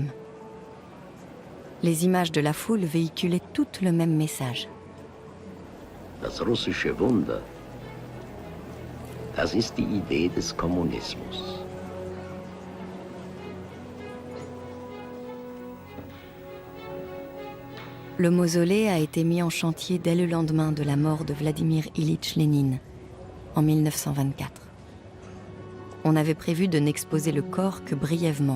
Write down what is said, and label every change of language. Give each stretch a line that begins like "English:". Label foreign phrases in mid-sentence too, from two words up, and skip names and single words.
French: Les images de la foule véhiculaient toutes le même message.
German: Das russische Wunder, das ist die Idee des Kommunismus.
French: Le mausolée a été mis en chantier dès le lendemain de la mort de Vladimir Ilitch Lénine, en 1924. On avait prévu de n'exposer le corps que brièvement.